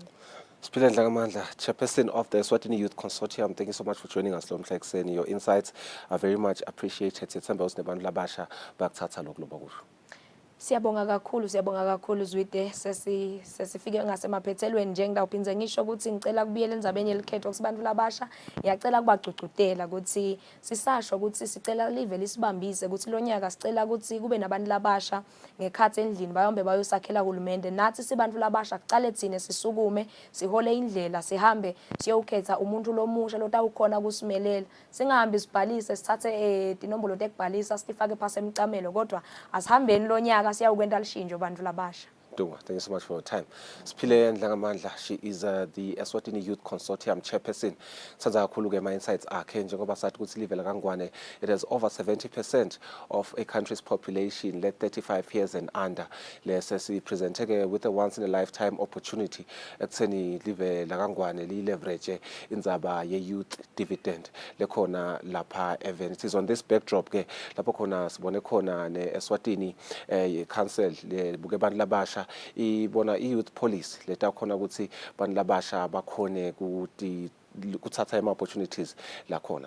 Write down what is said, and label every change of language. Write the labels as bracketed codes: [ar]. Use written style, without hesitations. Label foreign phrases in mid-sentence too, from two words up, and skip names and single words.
[en] Siphile Ndlangamandla, Chairperson of the Eswatini Youth Consortium, thank you so much for joining us [ss] lo mhla ekseni. [en] Your insights are very much appreciated. [ss] Sithemba ukuthi nebantu labasha bakuthatha lokho lobakusho. Siyabonga kakhulu Zwide sesifike ngasemaphethelweni nje ngidawuphinze ngisho ukuthi ngicela kubuyela endzabeni yelikhetho kubantu labasha ngiyacela kubagcugcutela ukuthi sisasho ukuthi sicela live lisibambise ukuthi lonyaka sicela ukuthi kube nabantu labasha ngekhathi endlini bayombe bayosakhela uhulumende nathi sibantu labasha kucale thine sisukume sihole indlela sihambe siyokhetha umuntu lomusha lotawukhona kusimelela singahambi sibhalise sithathe tinombolo tekubhalisa sifake phase emcamelo kodwa asihambeni lonyaka siyawukwenta lishinjo bantu labasha. [en] thank you so much for your time. Siphile Ndlangamandla, she is the Eswatini Youth Consortium chairperson. [ss] Sandza kakhulu ke ma-insights akhe njengoba sathi ukuthi live lakangwane, [en] it has over 70% of a country's population le 35 years and under. [ss] Lese sipresente ke [en] with a once in a lifetime opportunity [ss] ekutheni live lakangwane li-leverage indzaba ye- [en] youth dividend [ss] lekhona lapha even. [en] It is on this backdrop [ss] ke lapho khona sibone khona ne-Eswatini council le buke bantu labasha ibona i- [en] youth policy [ss] leta khona ukuthi bantu labasha bakhone kuthatha ama-opportunities lakhona.